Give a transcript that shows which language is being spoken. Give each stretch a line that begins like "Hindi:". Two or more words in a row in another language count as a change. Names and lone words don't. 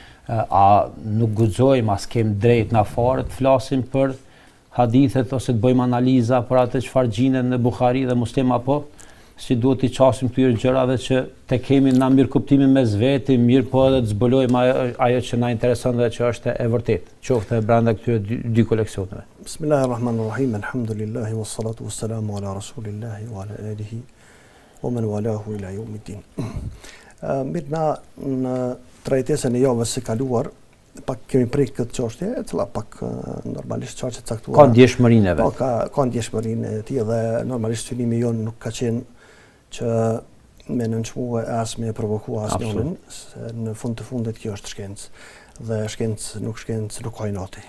Albanian: A nuk guxojmë, as kem drejt na fare të flasim për hadithet ose të bëjmë analiza për atë çfarë gjenden në Bukhari dhe Muslim, apo si duhet t'i qasim këtyre gjërave që te kemi na mirë kuptimin mes veti, mirë po edhe të zbulojmë ajo që na intereson dhe që është e vërtet, qoftë brenda këtyre dy koleksioneve.
Arabic: بسم الله الرحمن الرحيم، الحمد لله والصلاة والسلام على رسول الله وعلى آله ومن والاه إلى يوم الدين.
Albanian: Mirë, në trajtesën e javës së kaluar pak kemi prek këtë çështje, e cila pak normalisht çështje e caktuar. Ka ndjeshmërinë vet. Ka ndjeshmërinë e tij dhe normalisht synimi jon nuk ka qenë që me nënçmuar as me provokua as njërin, se në fund të fundit kjo është shkencë dhe shkencë nuk ka inati.